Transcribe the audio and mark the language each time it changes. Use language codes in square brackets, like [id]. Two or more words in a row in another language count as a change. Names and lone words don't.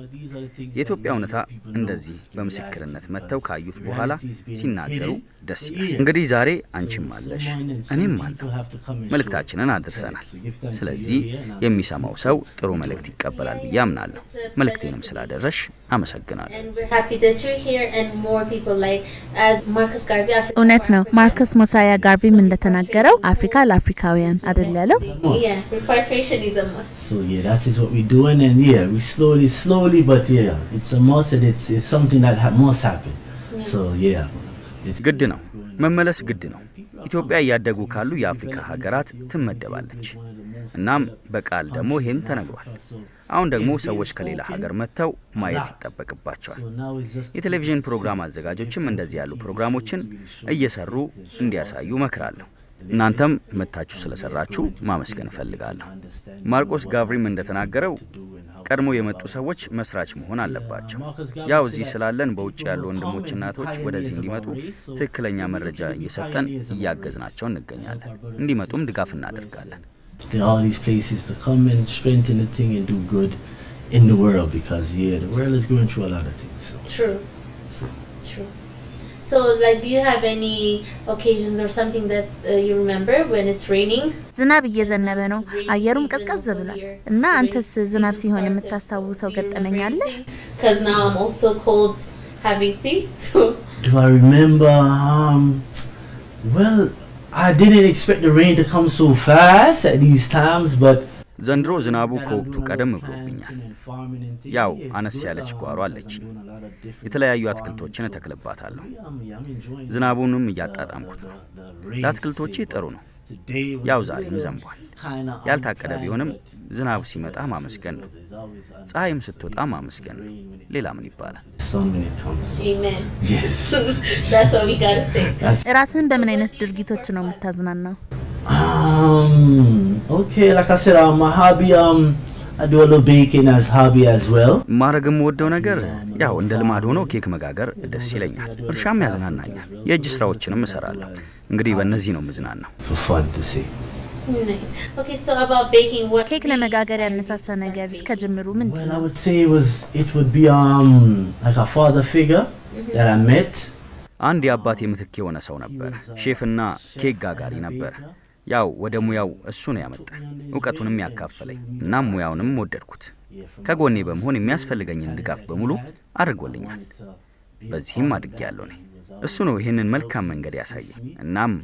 [am] የኢትዮጵያ እውነታ እንደዚህ በምስክርነት መተው ካዩት በኋላ ሲናገሩ ደስ ይላል እንግዲህ ዛሬ አንቺም አለሽ እኔም አለሁ መልእክታችንን አድርሰናል ስለዚህ የሚሰማው ሰው ጥሩ መልእክት ይቀበላል ብዬ አምናለሁ መልእክቴንም ስላደረሽ አመሰግናለሁ [en] And we're happy that you're here and more people like as Marcus Garvey. [am] እውነት ነው ማርከስ ሞሳያ ጋርቪም እንደተናገረው አፍሪካ ለአፍሪካውያን አይደል ያለው [en] Yeah, repatriation is a must. So yeah, that is what we're doing, and yeah, we slowly, but yeah, it's a must, and it's something that must happen. So yeah, it's [am] ግድ ነው መመለስ ግድ ነው ኢትዮጵያ ያደጉ ካሉ የአፍሪካ ሀገራት ትመደባለች እናም በቃል ደግሞ ይሄን ተነግሯል አሁን ደግሞ ሰዎች ከሌላ ሀገር መተው ማየት ይተበቅባቸዋል የቴሌቪዥን ፕሮግራም አዘጋጆችም እንደዚህ ያሉ ፕሮግራሞችን እየሰሩ እንዲያሳዩ መከራለሁ እናንተም መታችሁ ስለሰራችሁ ማመስገን ፈልጋለሁ ማርቆስ ጋቭሪም እንደተናገረው ቀድሞ የመጡ ሰዎች መስራች መሆን አለባቸው ያው እዚህ ስላለን በውጭ ያሉ ወንድሞችና እናቶች ወደዚህ እንዲመጡ ትክክለኛ መረጃ እየሰጠን እያገዝናቸው እንገኛለን እንዲመጡም ድጋፍ እናደርጋለን [en] all these places to come and strengthen the thing and do good in the world because yeah, the world is going through a lot of things. So. True. So, like, do you have any occasions or something that you remember when it's raining? [am] ዝናብ እየዘነበ ነው አየሩም ቀዝቀዝ ብሏል እና አንተስ ዝናብ ሲሆን የምታስታውሰው ገጠመኝ አለ [en] Cuz now I'm also cold having tea. So, do I remember well, I didn't expect the rain to come so fast at these times, but [am] ዘንድሮ ዝናቡ ከወቅቱ ቀደም ብሎብኛል ያው አነስ ያለች ጓሮ አለች የተለያዩ አትክልቶችን ተክልባታለሁ ዝናቡንም እያጣጣምኩት ነው ለአትክልቶቼ ጥሩ ነው ያው ዛሬም ዘንቧል ያልታቀደ ቢሆንም ዝናቡ ሲመጣ ማመስገን ነው ፀሐይም ስትወጣ ማመስገን ነው ሌላ ምን ይባላል [en] amen. yes. That's what we got to say. [am] ራስህን በምን አይነት ድርጊቶች ነው የምታዝናናው [en] Okay, like I said, my hobby, I do a little baking as hobby as well. [am] ማረግም ወደው ነገር ያው እንደ ልማድ ሆኖ ኬክ መጋገር ደስ ይለኛል እርሻም ያዝናናኛል የእጅ ስራዎችንም እሰራለሁ እንግዲህ በእነዚህ ነው ምዝናናው [en] For fun to see. Nice. Okay, so about baking, what [am] ኬክ ለመጋገር ያነሳሳ ነገር እስከ ጅምሩ [en] Well, [am] ምንድን [en] I [am] ነው [en] would say it would be like a father figure that I met. [am] አንድ የአባቴ ምትክ የሆነ ሰው ነበር ሼፍና ኬክ ጋጋሪ ነበር ያው ወደ ሙያው እሱ ነው ያመጣኝ ዕውቀቱንም ያካፈለኝ እና ሙያውንም ወደድኩት ከጎኔ በመሆን የሚያስፈልገኝን ድጋፍ በሙሉ አድርጎልኛል በዚህም አድጌያለሁ ነኝ እሱ ነው ይሄንን መልካም መንገድ ያሳየኝ እናም